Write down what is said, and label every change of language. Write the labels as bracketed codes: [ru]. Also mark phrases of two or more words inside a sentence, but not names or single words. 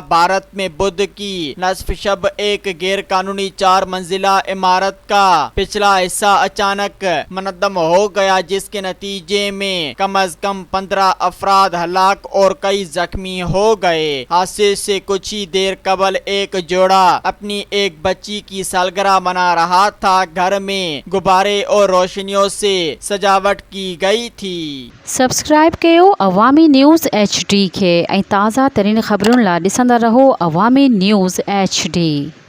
[ur] بھارت میں بدھ کی نصف شب ایک غیر قانونی 4 منزلہ عمارت کا پچھلا حصہ اچانک منہدم ہو گیا، جس کے نتیجے میں کم از کم 15 افراد ہلاک اور کئی زخمی ہو گئے۔ حادثے سے کچھ ہی دیر قبل ایک جوڑا اپنی ایک بچی کی سالگرہ منا رہا تھا۔ گھر میں غبارے اور روشنیوں سے سجاوٹ کی گئی تھی۔ [sd] سبسڪرائب कयो अवामी न्यूज़ HD کے ऐं ताज़ा तरीन ख़बरुनि लाइ ॾिसंदा रहो अवामी न्यूज़ HD।